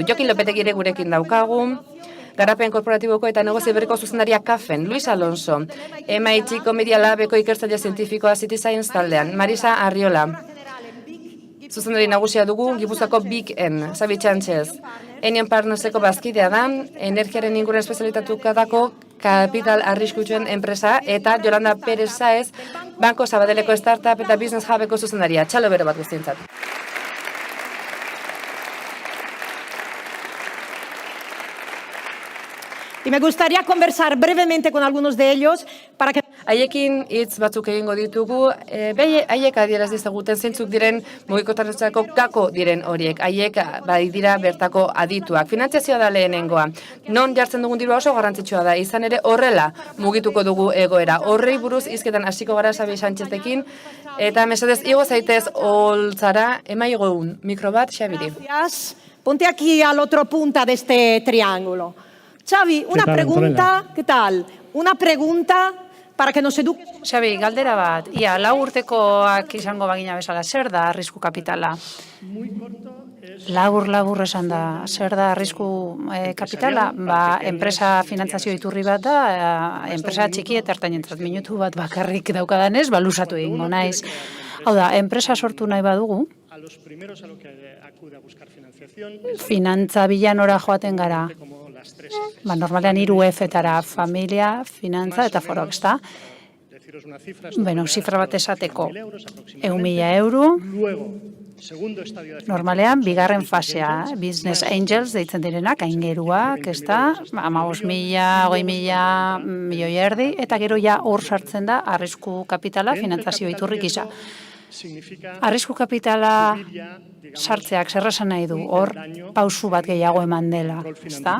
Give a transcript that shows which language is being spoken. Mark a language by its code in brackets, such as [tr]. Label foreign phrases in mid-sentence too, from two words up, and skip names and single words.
[eu] Jokin Lopetegui ere gurekin daukagu. Garapen korporatiboko eta negozio berriko zuzendaria Kafen, Luis Alonso, MIT Media Labeko ikertzaile zientifikoa City Science taldean, Marisa Arriola, Zuzendari nagusia dugu Gipuzkoako Big N, Xabi Txantxez. Enion Partnerseko bazkidea da, energiaren inguruan espezialitatutako kapital arriskutsuen enpresa, eta Yolanda Pérez Saez, Banko Sabadeleko Startup eta Business Hubeko zuzendaria. Txalo bero bat guztientzat. [es] Y me gustaría conversar brevemente con algunos de ellos para que... [eu] Haiekin hitz batzuk egingo ditugu, haiek adieraz dizaguten zeintzuk diren mugikotasunezko gako diren horiek, haiek bai dira bertako adituak. Finantziazioa da lehenengoa. Non jartzen dugun dirua oso garrantzitsua da, izan ere horrela mugituko dugu egoera. Horrei buruz hizketan hasiko gara Xabi Sánchezekin, eta mesedez igo zaitez holtzara, emaigo mikro bat Xabiri. [es] Gracias. Ponte aquí al otro punta de este triángulo. Xavi, una pregunta, ¿qué tal? Una pregunta para que nos eduque. [eu] Xabi, galdera bat, ia, 4 urtekoak izango bagina bezala, zer da arrisku kapitala? Labur esan da, zer da arrisku kapitala? Ba, enpresa finantzazio iturri bat da, enpresa txiki eta ertainentzat minutu bat bakarrik daukadanez, ba, luzatu egingo naiz. Hau da, enpresa sortu nahi badugu, finantza bilanora joaten gara, ba, normalean 3 F-etara, familia, finantza eta foroak, ezta? Bueno, zifra bat esateko, 100.000 euro, normalean, bigarren fasea, [en] business angels [eu] deitzen direnak, aingeruak, ezta? 15.000, 20.000, milioi erdi, eta gero ja hor sartzen da arrisku kapitala finantzazio iturri gisa. Arrisku kapitala sartzeak zer esan nahi du, hor pausu bat gehiago eman dela, ezta?